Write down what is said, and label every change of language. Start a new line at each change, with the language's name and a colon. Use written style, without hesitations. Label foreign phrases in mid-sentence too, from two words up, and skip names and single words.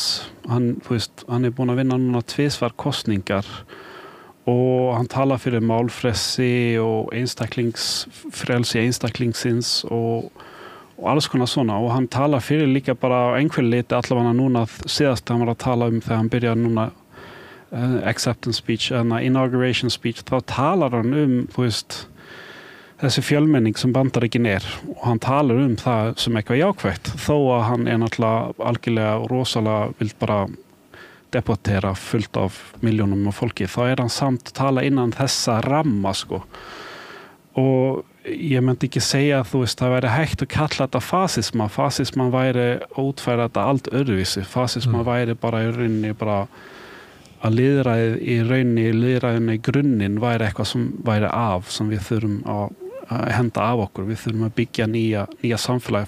Icelandic: Hann búinn að vinna núna 2 kosningar og hann talar fyrir málfrelsi og frelsi einstaklingsins og alls konar svona, og hann talar fyrir líka bara einhverju liti allavega núna síðast hann var að tala þegar hann byrjaði núna
English: acceptance speech, inauguration speech,
Icelandic: þá talar hann þessi fjölmenning sem Bandaríkin og hann talar það sem eitthvað jákvætt, þó að hann náttúrulega algjörlega og rosalega vill bara deportera fullt af miljónum af fólki, þá hann samt tala innan þessa ramma og ég myndi ekki segja að það væri hægt að kalla þetta fasisma væri útfæra þetta allt öðruvísi, fasisma væri bara í rauninni bara að lýðræðinu í grunninn væri eitthvað sem væri sem við þurfum að henda af okkur, við þurfum að byggja nýja samfélagi.